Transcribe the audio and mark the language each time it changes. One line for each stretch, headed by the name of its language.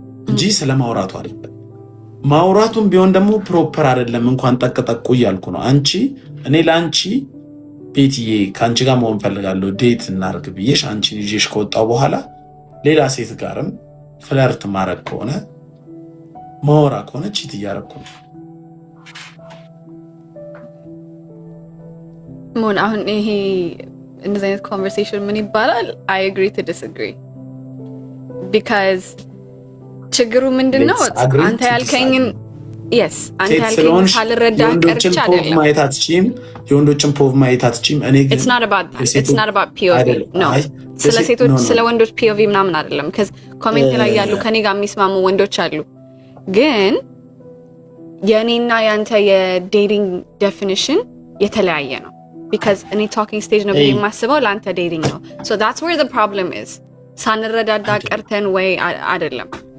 Amharic: እንጂ ስለማውራቱ አይደለም። ማውራቱም ቢሆን ደግሞ ፕሮፐር አይደለም። እንኳን ጠቅጠቁ እያልኩ ነው። እኔ ለአንቺ ቤትዬ ከአንቺ ጋር መሆን ፈልጋለሁ ዴት እናርግ ብዬሽ አንቺን ይዤሽ ከወጣው በኋላ ሌላ ሴት ጋርም ፍለርት ማድረግ ከሆነ ማወራ ከሆነ ቺት እያደረኩ ነው። ሞን አሁን ይሄ እንደዚህ አይነት ኮንቨርሴሽን ምን ይባላል?
English: I agree to disagree because
Amharic: ችግሩ ምንድነው? አንተ ያልከኝን
English: yes
Amharic: አንተ ያልከኝን ካልረዳ ቀርቻ አይደለም። የወንዶችን ፖቭ ማየት አትችይም። እኔ ግን
English: it's not about POV no
Amharic: ስለ ሴቶች ስለ ወንዶች POV ምናምን አይደለም። because ኮሜንት ላይ ያሉ ከኔ ጋር የሚስማሙ ወንዶች አሉ። ግን የኔና ያንተ የዴቲንግ ዴፊኒሽን የተለያየ ነው። because እኔ ቶኪንግ ስቴጅ ነው የማስበው ለአንተ ዴቲንግ ነው።
English: so that's where the problem is
Amharic: ሳንረዳዳ ቀርተን ወይ አይደለም።